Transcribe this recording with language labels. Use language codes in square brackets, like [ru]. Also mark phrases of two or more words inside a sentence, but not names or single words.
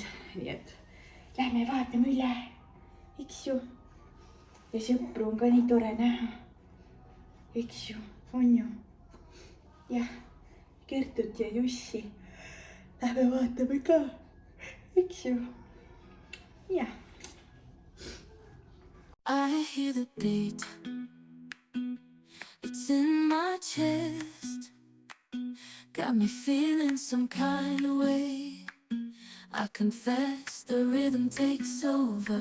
[et] Nii et lähme vaatame üle. Eks ju? Ja sõpru on ka nii tore näha. Eks ju? On ju? Jah, Kertut ja Jussi. Lähme vaatame ka. Eks ju? Jah. [en] I hear the beat. It's in my chest. Got me feeling some kind of way. I confess the rhythm takes over.